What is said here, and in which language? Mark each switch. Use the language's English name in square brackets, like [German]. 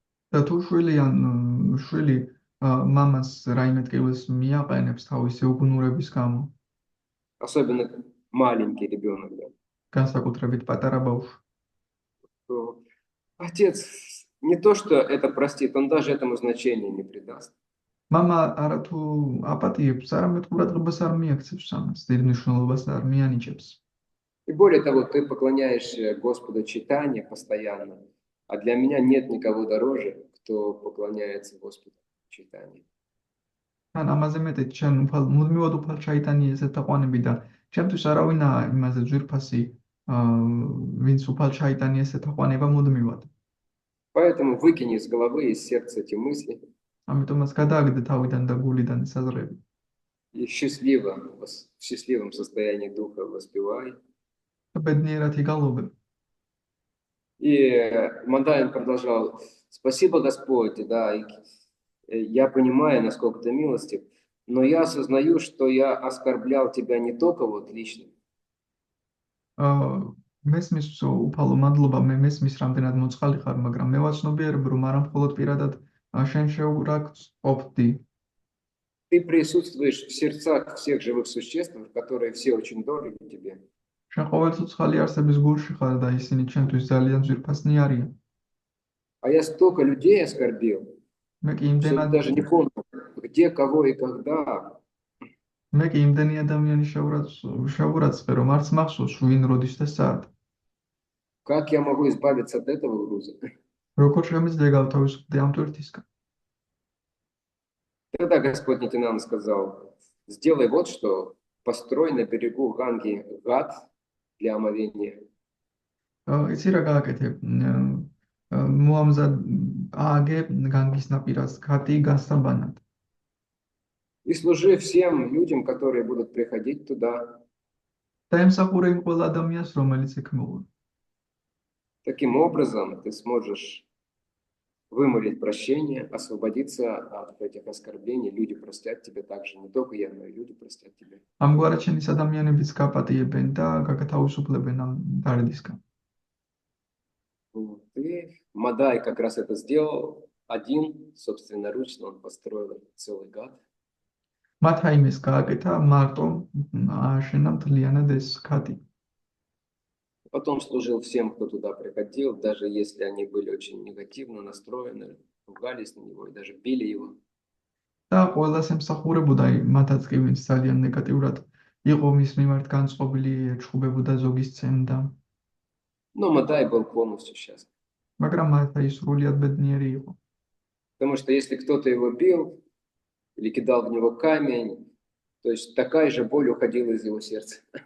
[Georgian] და თუ შვილი მამას რაიმე ტკივილს მიაყენებს თავისი უგუნურების გამო, [Russian] особенно маленький ребенок, да, [Georgian] განსაკუთრებით პატარა ბავშვი, [Russian] то отец не то, что это простит, он даже этому значения не придаст. [Georgian] მამა არათუ აპატიებს, არამედ ყურადღებას არ მიაქცევს ამას, დიდ მნიშვნელობას არ მიანიჭებს. [Russian] И более того, ты поклоняешься Господу читания постоянно, а для меня нет никого дороже, кто поклоняется Господу читания. [Georgian] ან ამაზე მეტად შენ მუდმივად უფალ ჩაიტანიეს ეთაყვანები და ჩემთვის არავინაა იმაზე ძვირფასი, ვინც უფალ ჩაიტანიეს ეთაყვანება მუდმივად. [Russian] Поэтому выкини из головы, из сердца эти мысли [Georgian] ამიტომაც გადააგდე თავიდან და гулидан ეს აზრები. [Russian] и в счастливом состоянии духа воспевай. [Georgian] და ბედნიერად იგალობე. [Russian] И Мадхай продолжал: спасибо, Господь, да, я понимаю, насколько ты милостив, но я осознаю, что я оскорблял тебя не только вот лично. [Georgian] მესმის უფალო მადლობა, მე მესმის რამდენად მოწყალი ხარ, მაგრამ მე ვაცნობიერებ, რომ არა მხოლოდ პირადად შენ შეურაცხყოფდი. [Russian] Ты присутствуешь в сердцах всех живых существ, которые все очень дороги тебе. [Georgian] შენ ყოველწუთხალი არსების გულში ხარ და ისინი ჩემთვის ძალიან ძვირფასნი არიან. [Russian] А я столько людей оскорбил, [Georgian] მე კი [Russian] что даже не помню, где, кого и когда. [Georgian] მე კი იმდენი ადამიანი შეურაცხე, რომ არც მახსოვს ვინ როდის და სად. [Russian] Как я могу избавиться от этого груза? [Georgian] როგორ შემიძლია გავთავისუფლდე ამ ტვირთისგან? [Russian] Тогда Господь Нитянанда сказал: сделай вот что, построй на берегу Ганги гат для омовения. [Georgian] იცი რა გააკეთე? მოამზად ააგე განგის ნაპირას ქათი გასაბანად. [Russian] И служи всем людям, которые будут приходить туда. [Georgian] დაემსახურე იმ ყველა ადამიანს, რომელიც იქ მოვა. [Russian] Таким образом, ты сможешь вымолить прощение, освободиться от этих оскорблений. Люди простят тебе также, не только я, но и люди простят тебя. [Georgian] ამგვარად შენ ის ადამიანებიც გაპატიებენ და გაგათავისუფლებენ ამ დარდისგან. [Russian] Вот. И Мадай как раз это сделал один, собственноручно он построил целый гад. [Georgian] მათ აიმეს გააკეთა მარტო ააშენა მთლიანად ეს ქათი. [Russian] Потом служил всем, кто туда приходил, даже если они были очень негативно настроены, ругались на него и даже били его. [Georgian] და ყველას ემსახურებოდა მათაც კი ვინც ძალიან ნეგატიურად იყო მის მიმართ განწყობილი, ეჩხუბებოდა ზოგის ცემდა. [Russian] Но Мадай был полностью счастлив. [Georgian] მაგრამ მათი სრულიად ბედნიერი იყო. [Russian] Потому что если кто-то его бил или кидал в него камень, то есть такая же боль уходила из его сердца.